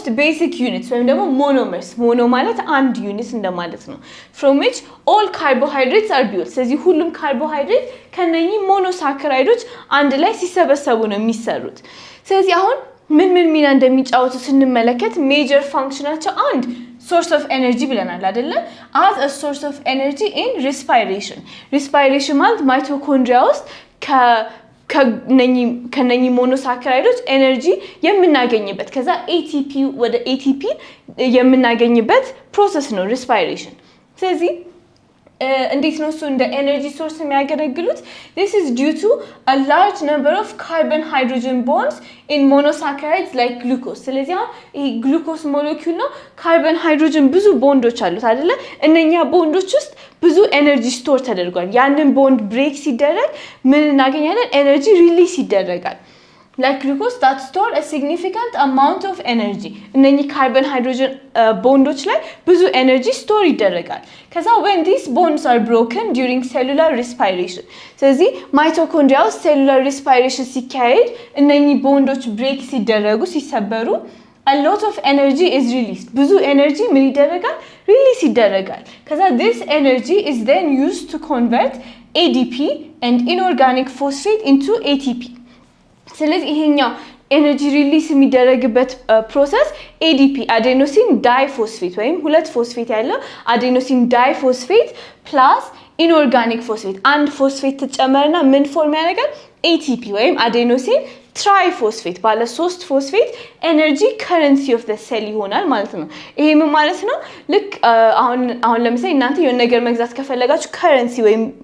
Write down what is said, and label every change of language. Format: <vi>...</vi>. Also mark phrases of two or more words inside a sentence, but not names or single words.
<en>basic units</en> <am>ወይም ደግሞ</am> <en>monomers mono</en> <am>ማለት አንድ ዩኒት እንደማለት ነው</am> <en>from which all carbohydrates are built</en> <am>ስለዚህ ሁሉም ካርቦሃይድሬት ከነኚህ monosaccharides አንድ ላይ ሲሰበሰቡ ነው የሚሰሩት ስለዚህ አሁን ምን ሚና እንደሚጫወቱ ስንመለከት</am> <en>major function</en> <am>ናቸው አንድ</am> <en>source of energy</en> <am>ብለናል አይደለ</am> <en>as a source of energy in respiration</en> <am>ማለት ማይቶኮንድሪያ ውስጥ ከነኚህ monosaccharides ኤነርጂ የምናገኝበት ከዛ ATP ወደ ATP የምናገኝበት ፕሮሰስ ነው respiration ስለዚህ እንዴት ነው እሱ እንደ</am> <en>energy source</en> <am>የሚያገለግሉት</am> <en>This is due to a large number of carbon hydrogen bonds in monosaccharides like glucose</en> <am>ስለዚህ ይሄ</am> <en>glucose molecule</en> <am>ነው</am> <en>carbon hydrogen</en> <am>ብዙ ቦንዶች አሉት አይደለ እነኛ ቦንዶች ውስጥ ብዙ</am> <en>energy store</en> <am>ተደርጓል ያንን ቦንድ ብሬክ ሲደረግ ምን እናገኛለን</am> <en>energy release</en> <am>ይደረጋል</am> <en>Like glucose that store a significant amount of energy</en> <am>እነኚህ</am> <en>carbon hydrogen bonds</en> <am>ላይ ብዙ</am> <en>energy store</en> <am>ይደረጋል ከዛ</am> <en>when these bonds are broken during cellular respiration ስለዚህ mitochondria ውስጥ cellular respiration</en> <am>ሲካሄድ እነኚህ ቦንዶች</am> <en>break</en> <am>ሲደረጉ ሲሰበሩ</am> <en>a lot of energy is released</en> <am>ብዙ energy ምን ይደረጋል release ይደረጋል ከዛ</am> <en>this energy is then used to convert ADP and inorganic phosphate into ATP</en> <am>ስለዚህ ይሄኛው</am> <en>energy release</en> <am>የሚደረግበት ፕሮሰስ</am> <en>ADP adenosine diphosphate</en> <am>ወይም ሁለት ፎስፌት ያለው</am> <en>adenosine diphosphate plus inorganic phosphate</en> <am>አንድ ፎስፌት ተጨመረና ምን ፎርም ያደርጋል ATP ወይም</am> <en>adenosine triphosphate</en> <am>ባለ 3 ፎስፌት</am> <en>energy currency of the cell</en> <am>ይሆናል ማለት ነው ይሄ ምን ማለት ነው ልክ አሁን ለምሳሌ እናንተ የሆነ ነገር መግዛት ከፈለጋችሁ ከረንሲ ወይም</am>